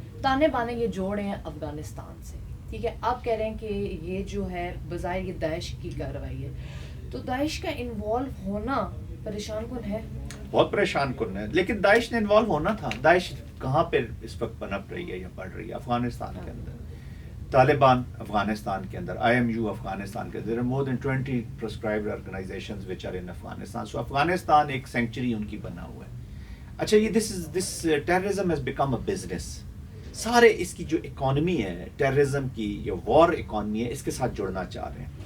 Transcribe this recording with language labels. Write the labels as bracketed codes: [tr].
[ur] تانے بانے یہ جوڑے ہیں افغانستان سے, ٹھیک ہے. آپ کہہ رہے ہیں کہ یہ جو ہے بظاہر یہ داعش کی کارروائی ہے, تو داعش کا انوالو ہونا پریشان کن ہے, بہت پریشان کن ہے. لیکن داعش نے انوالو ہونا تھا. داعش کہاں پہ اس وقت پنپ رہی ہے یا بڑھ رہی ہے؟ افغانستان کے اندر. طالبان افغانستان کے اندر, IMU افغانستان کے اندر. [en] there are more than 20 prescribed organizations which are in Afghanistan. [ur] So Afghanistan ایک سینکچری ان کی بنا ہوا ہے. اچھا یہ [en] this terrorism has become a business. [ur] سارے اس کی جو اکانومی ہے ٹیررزم کی, یہ وار اکانومی ہے, اس کے ساتھ جڑنا چاہ رہے ہیں.